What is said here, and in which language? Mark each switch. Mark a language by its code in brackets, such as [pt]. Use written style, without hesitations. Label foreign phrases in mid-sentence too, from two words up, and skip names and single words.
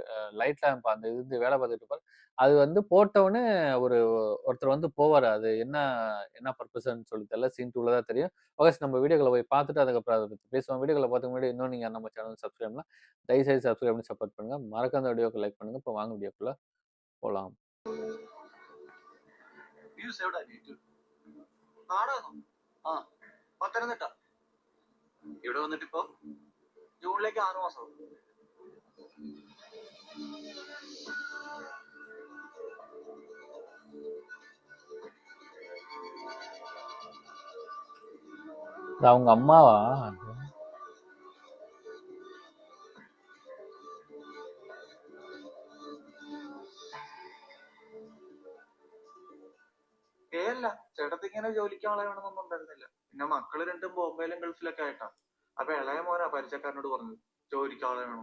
[ta] லைட் லேம்ப் அந்த இது வேலை பார்த்துட்டு இருப்பாரு. அது வந்து போட்டவுனே ஒருத்தர் வந்து போவாரு. அது என்ன என்ன பர்ப்பஸ்ன்னு சொல்லி தெரியல. சீன் 2ல தான் தெரியும். ஓகே நம்ம வீடியோக்குள்ள போய் பார்த்துட்டு அதுக்கப்புறம் அத பத்தி பேசுவோம். வீடியோக்குள்ள பார்த்துக்க முன்னாடி இன்னும் நீங்க நம்ம சேனல் சப்ஸ்கிரைப் பண்ணலாம். தயவுசெய்து சப்ஸ்கிரைப் பண்ணி சப்போர்ட் பண்ணுங்க. மறக்காம இந்த வீடியோக்கு லைக் பண்ணுங்க. இப்போ வாங்க வீடியோக்குள்ள போலாம். [ml] വ്യൂസ് എവിടെ നാടകം ആ പത്തനംതിട്ട ഇവിടെ വന്നിട്ട് ഇപ്പൊ ജൂണിലേക്ക് 6 മാസം [ta] அவங்க அம்மாவா? [ml] അല്ല ചേട്ടത്തി ഇങ്ങനെ ജോലിക്ക് ആളെ വേണമെന്നൊന്നും ഉണ്ടായിരുന്നില്ല. പിന്നെ മക്കള് രണ്ടും ബോംബെയിലും ഗൾഫിലൊക്കെ ആയിട്ടാ. അപ്പൊ ഇളയ മോനാ പരിചയക്കാരനോട് പറഞ്ഞത് ജോലിക്ക് ആളെ വേണം.